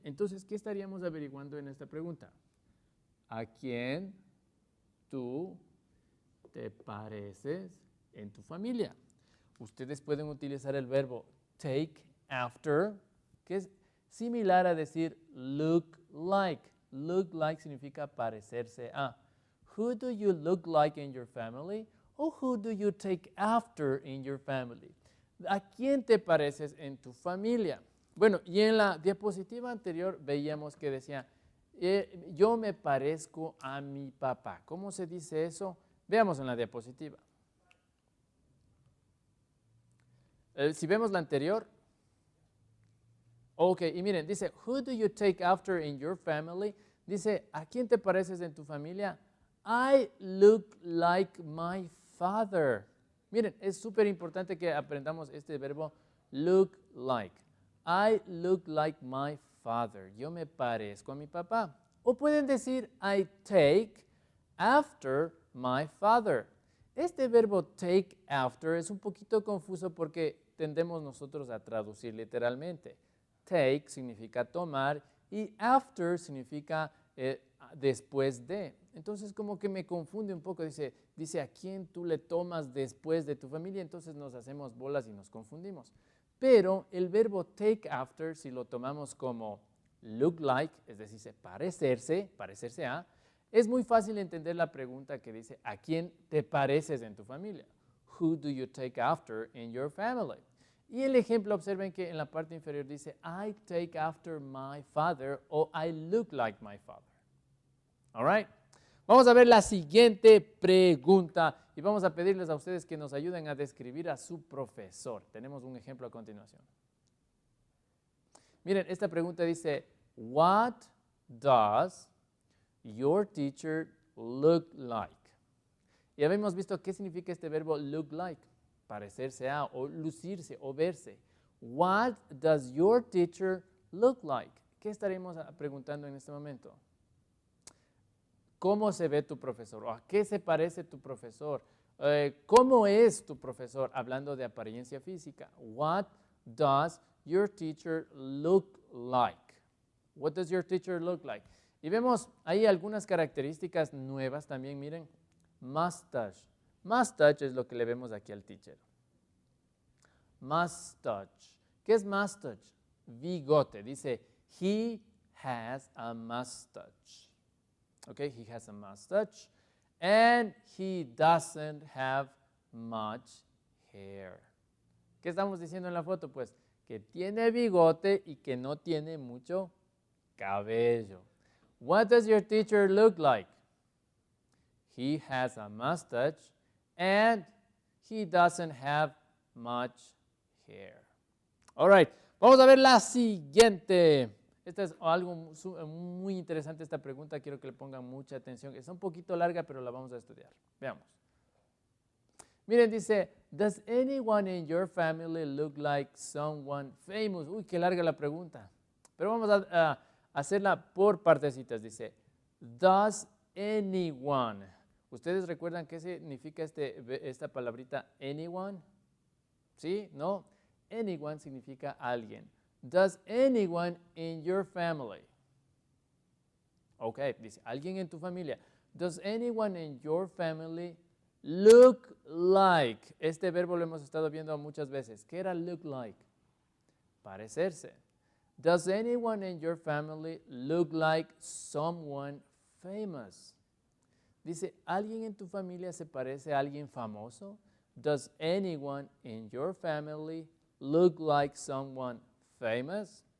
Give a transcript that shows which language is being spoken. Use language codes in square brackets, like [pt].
[es] Entonces, ¿qué estaríamos averiguando en esta pregunta? ¿A quién tú te pareces en tu familia? Ustedes pueden utilizar el verbo take after, que es similar a decir look like. Look like significa parecerse a. [en] Who do you look like in your family? O who do you take after in your family? [es] ¿A quién te pareces en tu familia? Bueno, y en la diapositiva anterior veíamos que decía, yo me parezco a mi papá. ¿Cómo se dice eso? Veamos en la diapositiva. Si vemos la anterior. Ok, y miren, dice, [en] who do you take after in your family? [es] Dice, ¿a quién te pareces en tu familia? [en] I look like my father. [es] Miren, es súper importante que aprendamos este verbo look like. [en] I look like my father. [es] Yo me parezco a mi papá. O pueden decir, [en] I take after my father. [es] Este verbo take after es un poquito confuso porque tendemos nosotros a traducir literalmente. Take significa tomar y after significa después de. Entonces como que me confunde un poco, dice a quién tú le tomas después de tu familia, entonces nos hacemos bolas y nos confundimos. Pero el verbo take after, si lo tomamos como look like, es decir, parecerse a, es muy fácil entender la pregunta que dice, ¿a quién te pareces en tu familia? [en] Who do you take after in your family? [es] Y el ejemplo, observen que en la parte inferior dice, [en] I take after my father o I look like my father. All right. [es] Vamos a ver la siguiente pregunta y vamos a pedirles a ustedes que nos ayuden a describir a su profesor. Tenemos un ejemplo a continuación. Miren, esta pregunta dice, [en] what does your teacher look like? [es] Y habíamos visto qué significa este verbo look like, parecerse a, o lucirse, o verse. [en] What does your teacher look like? [es] ¿Qué estaremos preguntando en este momento? ¿Cómo se ve tu profesor? ¿O a qué se parece tu profesor? ¿Cómo es tu profesor? Hablando de apariencia física. [en] What does your teacher look like? What does your teacher look like? [es] Y vemos ahí algunas características nuevas también, miren. Mustache. Mustache es lo que le vemos aquí al teacher. Mustache. ¿Qué es mustache? Bigote. Dice, [en] he has a mustache. Okay, he has a mustache. And he doesn't have much hair. [es] ¿Qué estamos diciendo en la foto? Pues que tiene bigote y que no tiene mucho cabello. [en] What does your teacher look like? He has a mustache and he doesn't have much hair. All right, [es] vamos a ver la siguiente. Esta es algo muy interesante, esta pregunta, quiero que le pongan mucha atención. Es un poquito larga, pero la vamos a estudiar. Veamos. Miren, dice, [en] does anyone in your family look like someone famous? [es] Uy, qué larga la pregunta. Pero vamos a hacerla por partecitas. Dice, [en] does anyone. [es] ¿Ustedes recuerdan qué significa esta palabrita anyone? ¿Sí? ¿No? Anyone significa alguien. [en] Does anyone in your family? [es] Ok, dice, alguien en tu familia. [en] Does anyone in your family look like? [es] Este verbo lo hemos estado viendo muchas veces. ¿Qué era look like? Parecerse. [en] Does anyone in your family look like someone famous. [es] Dice, ¿alguien en tu familia se parece a alguien famoso? [en] Does anyone in your family look like someone famous?